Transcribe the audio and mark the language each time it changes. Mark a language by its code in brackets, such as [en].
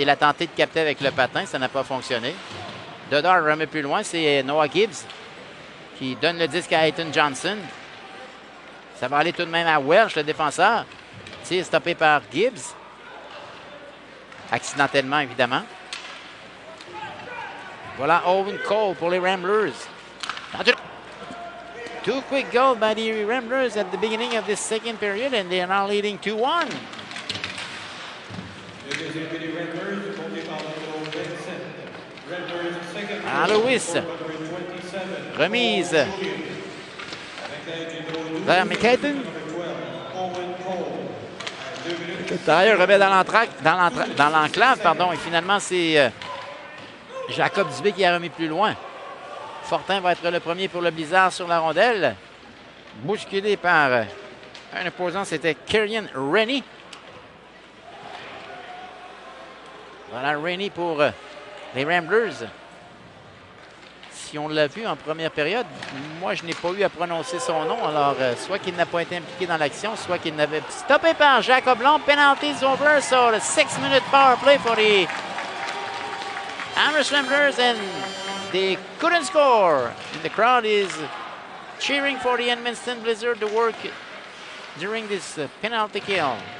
[fr] Il a tenté de capter avec le patin, ça n'a pas fonctionné. Dodard remet plus loin, c'est Noah Gibbs qui donne le disque à Hayton Johnson. Ça va aller tout de même à Welsh, le défenseur. Tir stoppé par Gibbs. Accidentellement, évidemment. Voilà Owen Cole pour les Ramblers. [en] Two quick goals by the Ramblers at the beginning of this second period, and they are now leading 2-1. [fr] Lewis. Remise vers McKayton. D'ailleurs, remet dans l'enclave, pardon, et finalement, c'est Jacob Dubé qui a remis plus loin. Fortin va être le premier pour le Blizzard sur la rondelle. Bousculé par un opposant, c'était Kieran Rennie. Voilà Rennie pour les Ramblers. Si on l'a vu en première période, moi, je n'ai pas eu à prononcer son nom. Alors, soit qu'il n'a pas été impliqué dans l'action, soit qu'il n'avait... Stoppé par Jacob Long. [en] Penalties over. So, the 6-minute power play for the Amherst Ramblers. And they couldn't score. And the crowd is cheering for the Edmundston Blizzard to work during this penalty kill.